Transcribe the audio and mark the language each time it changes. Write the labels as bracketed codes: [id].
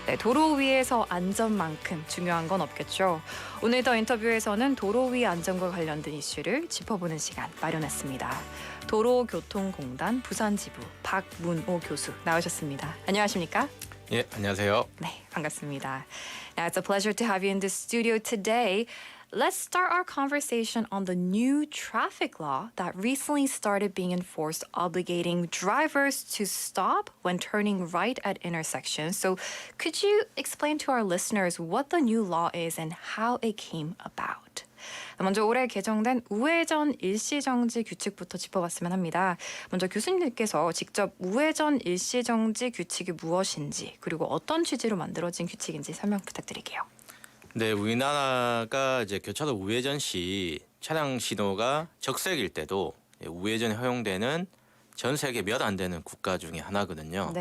[ko] 네, 도로 위에서 안전만큼 중요한 건 없겠죠. 오늘 더 인터뷰에서는 도로 위 안전과 관련된 이슈를 짚어보는 시간 마련했습니다. 도로교통공단 부산지부 박문호 교수 나오셨습니다. 안녕하십니까? 예, 안녕하세요. 네, 반갑습니다. [en] Now, it's a pleasure to have you in the studio today. Let's start our conversation on the new traffic law that recently started being enforced, obligating drivers to stop when turning right at intersections. So, could you explain to our listeners what the new law is and how it came about? [ko] 먼저 올해 개정된 우회전 일시정지 규칙부터 짚어봤으면 합니다. 먼저 교수님께서 직접 우회전 일시정지 규칙이 무엇인지 그리고 어떤 취지로 만들어진 규칙인지 설명 부탁드릴게요. 네, 우리나라가 이제 교차로 우회전 시 차량 신호가 적색일 때도 우회전이 허용되는 전 세계 몇 안 되는 국가 중에 하나거든요.